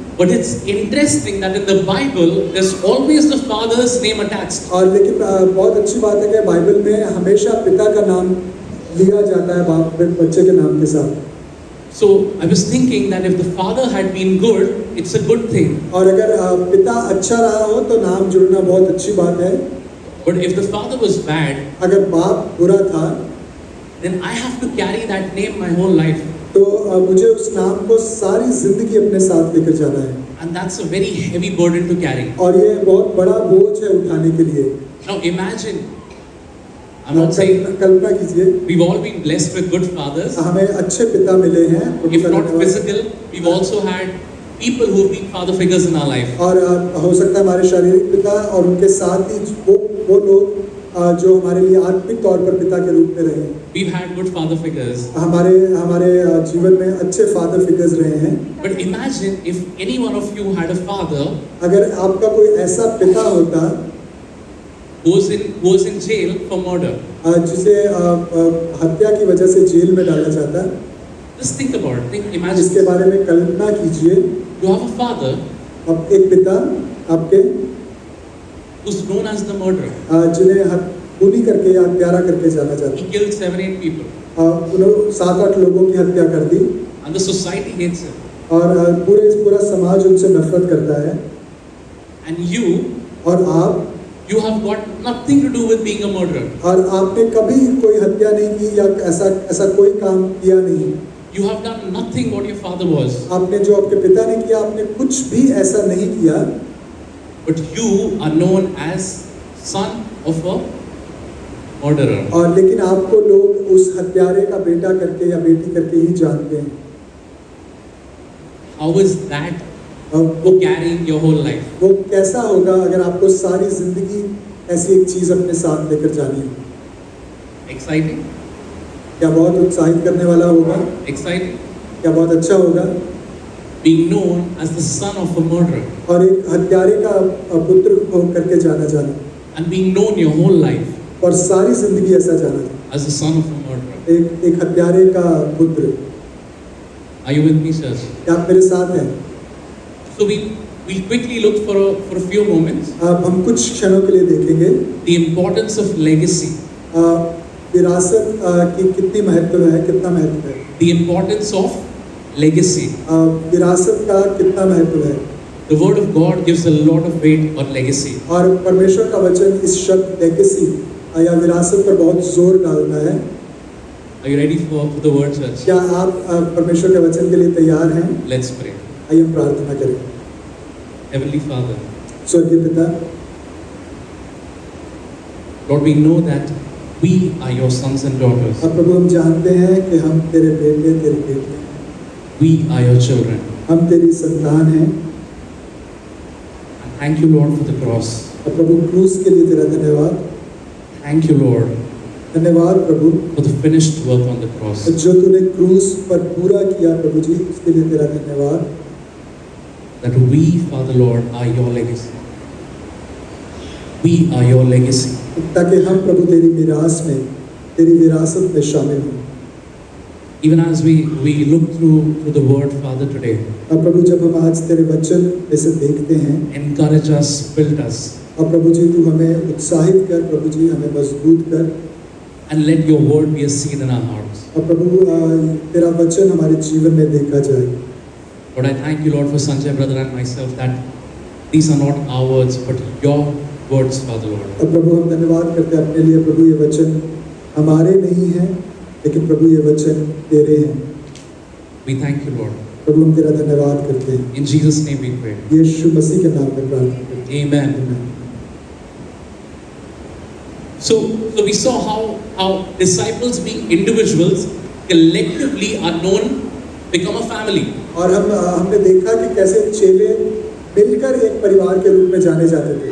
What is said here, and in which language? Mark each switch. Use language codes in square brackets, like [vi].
[en] But it's interesting that in the Bible, there's always the father's name attached. [hi] और लेकिन बहुत अच्छी बात है कि बाइबल में हमेशा पिता का नाम लिया जाता है बाप बच्चे के नाम के साथ। [en] So I was thinking that if the father had been good, it's a good thing. [hi] और अगर पिता अच्छा रहा हो तो नाम जुड़ना बहुत अच्छी बात है। [en] But if the father was bad, [hi] अगर बाप बुरा था [en] then I have to carry that name my whole life. [hi] तो मुझे उस नाम को सारी जिंदगी अपने साथ लेकर जाना है। [en] And that's a very heavy burden to carry. [hi] और ये बहुत बड़ा बोझ है उठाने के लिए। [en] Now imagine, I'm not saying [hi] कल्पना कीजिए, [en] we've all been blessed with good fathers. [hi] हमें अच्छे पिता मिले हैं। [en] If not physical, we've also had people who've been father figures in our life. [hi] और हो सकता है हमारे शारीरिक पिता और उनके साथ ही वो लोग जो हमारे लिए आत्मिक तौर पर पिता के रूप में रहे। [en] We've had good father figures. [hi] हमारे जीवन में अच्छे फादर फिगर्स रहे हैं। [en] But imagine if any one of you had a father [hi] अगर आपका कोई ऐसा पिता होता [en] who was in jail for murder. [hi] जिसे हत्या की वजह से जेल में डाला जाता। [en] Just think about it. Imagine [hi] जिसके बारे में कल्पना कीजिए, [en] you have a father [hi] अब एक पिता आपके [en] who's known as the murderer. [hi] जिन्हें खूनी करके या हत्यारा करके जाना जाता। [en] He killed 7-8 people. [hi] उन्होंने 7-8 लोगों की हत्या कर दी [en] And the society hates him. [hi] और पूरा समाज उनसे नफरत करता है। [en] And you [hi] और आप [en] have got nothing to do with being a murderer. [hi] और आपने कभी कोई हत्या नहीं की या ऐसा कोई काम किया नहीं। [en] You have done nothing what your father was. [hi] आपने जो आपके पिता ने किया, आपने कुछ भी ऐसा नहीं किया। [en] But you are known as son of a murderer. [hi] और लेकिन आपको लोग उस हत्यारे का बेटा करके या बेटी करके ही जानते हैं। [en] How is that [hi] वो [en] carrying your whole life? [hi] वो कैसा होगा अगर आपको सारी जिंदगी ऐसी एक चीज अपने साथ लेकर जानी है? [en] Exciting? [hi] क्या बहुत उत्साहित करने वाला होगा? [en] Exciting? [hi] क्या बहुत अच्छा होगा? [en] Being known as the son of a murderer. [hi] और एक हत्यारे का पुत्र करके जाना [en] And being known your whole life [hi] और सारी जिंदगी ऐसा जाना [en] as the son of a murderer. [hi] एक हत्यारे का पुत्र। [en] Are you with me, sir? [hi] क्या आप मेरे साथ हैं? [en] So we'll quickly look for a few moments [hi] अब हम कुछ क्षणों के लिए देखेंगे [en] the importance of legacy, [hi] विरासत की कितनी महत्व है, कितना महत्व है। [en] the importance of legacy. [hi] विरासत का कितना महत्व है। [en] The word of God gives a lot of weight on legacy. [hi] और परमेश्वर का वचन इस शब्द लेगेसी या विरासत पर बहुत जोर डालता है। [en] Are you ready for the word, church? [hi] क्या आप परमेश्वर के वचन के लिए तैयार हैं? [en] Let's pray. [hi] आइए हम प्रार्थना करें। [en] Heavenly Father, [hi] स्वर्गीय पिता, [en] Lord, we know that we are your sons and daughters. [hi] और प्रभु हम जानते हैं कि हम तेरे बेटे तेरी बेटी हैं, [en] We are your children. [hi] हम तेरी संतान हैं। [en] And thank you, Lord, for the cross. [hi] और प्रभु क्रूस के लिए तेरा धन्यवाद। [en] Thank you, Lord, [hi] धन्यवाद प्रभु, [en] for the finished work on the cross. [hi] जो तूने क्रूस पर पूरा किया प्रभु जी, उसके लिए तेरा धन्यवाद। [en] That we, Father Lord, are your legacy. We are your legacy. [hi] ताकि हम प्रभु तेरी मीरास में, तेरी विरासत में शामिल हों। [en] Even as we look through the word, Father, today, [hi] और प्रभु जब हम आज तेरे वचन में से देखते हैं, [en] encourage us, build us, [hi] और प्रभु जी तू हमें उत्साहित कर, प्रभु जी हमें मजबूत कर, [en] and let your word be a seed in our hearts. [hi] और प्रभु तेरा वचन हमारे जीवन में देखा जाए। [en] Lord, I thank you, Lord, for Sanjay brother and myself, that these are not our words, but your words, Father Lord. [hi] और प्रभु हम धन्यवाद करते हैं अपने लिए, प्रभु ये वचन हमारे नहीं हैं, लेकिन प्रभु ये वचन तेरे हैं। [en] We thank you, Lord. [hi] प्रभु हम तेरा धन्यवाद करते हैं। [en] In Jesus' name we pray. [hi] यीशु मसीह के नाम में प्रार्थना करते हैं। [en] Amen. [hi] आमीन। [en] So we saw how disciples being individuals collectively are known, become a family. [hi] और हमने देखा कि कैसे चेले मिलकर एक परिवार के रूप में जाने जाते थे।